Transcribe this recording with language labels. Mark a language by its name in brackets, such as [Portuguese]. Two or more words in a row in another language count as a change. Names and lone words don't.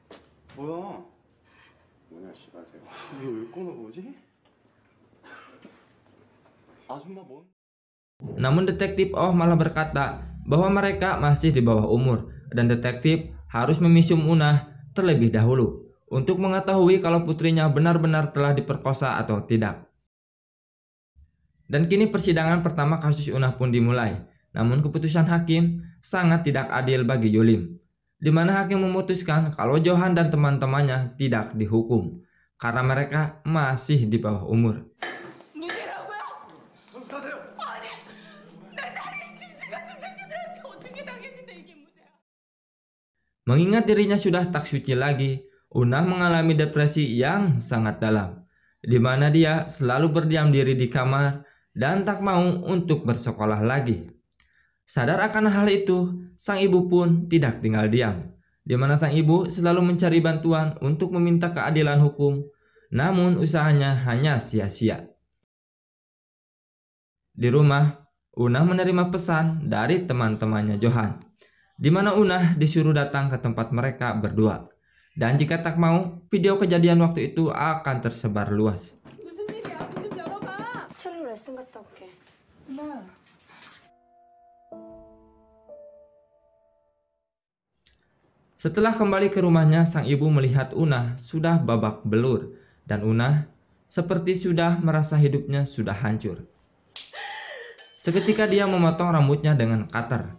[Indonesian] Namun detektif Oh malah berkata bahwa mereka masih di bawah umur dan detektif harus memisum Unah terlebih dahulu untuk mengetahui kalau putrinya benar-benar telah diperkosa atau tidak. Dan kini persidangan pertama kasus Unah pun dimulai. Namun keputusan hakim sangat tidak adil bagi Yulim. di mana hakim memutuskan kalau Johan dan teman-temannya tidak dihukum karena mereka masih di bawah umur. [Korean] 무죄라고요? 아니, 내 딸이 짐승 같은 새끼들한테 어떻게 당했는데 이게 무죄야? [Indonesian] Mengingat dirinya sudah tak suci lagi, Unah mengalami depresi yang sangat dalam, di mana dia selalu berdiam diri di kamar dan tak mau untuk bersekolah lagi. Sadar akan hal itu, sang ibu pun tidak tinggal diam, di mana sang ibu selalu mencari bantuan untuk meminta keadilan hukum, namun usahanya hanya sia-sia. Di rumah, Unah menerima pesan dari teman-temannya Johan, di mana Unah disuruh datang ke tempat mereka berdua. Dan jika tak mau, video kejadian waktu itu akan tersebar luas. [Korean] 무슨 일이야? 문 좀 열어봐. 첼로 레슨 갔다 올게. 엄마. [Indonesian] Setelah kembali ke rumahnya, sang ibu melihat Unah sudah babak belur, dan Unah seperti sudah merasa hidupnya sudah hancur. Seketika dia memotong rambutnya dengan cutter.